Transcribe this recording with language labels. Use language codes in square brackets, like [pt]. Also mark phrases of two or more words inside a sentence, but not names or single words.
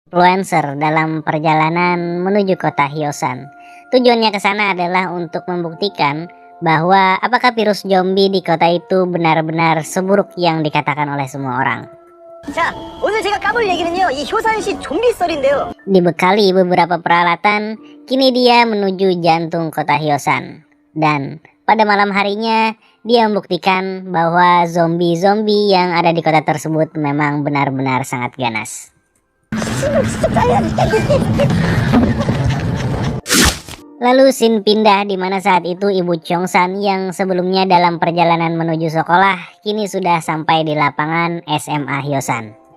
[id] influencer dalam perjalanan menuju kota Hyosan. Tujuannya ke sana adalah untuk membuktikan bahwa apakah virus zombie di kota itu benar-benar seburuk yang dikatakan oleh semua orang. [ko] 자, 오늘 제가 까볼 얘기는요, 이 효산시 좀비 썰인데요. [id] Dibekali beberapa peralatan, kini dia menuju jantung kota Hyosan. Dan pada malam harinya, dia membuktikan bahwa zombie-zombie yang ada di kota tersebut memang benar-benar sangat ganas. Lalu scene pindah di mana saat itu Ibu Cheong-san yang sebelumnya dalam perjalanan menuju sekolah kini sudah sampai di lapangan SMA Hyosan.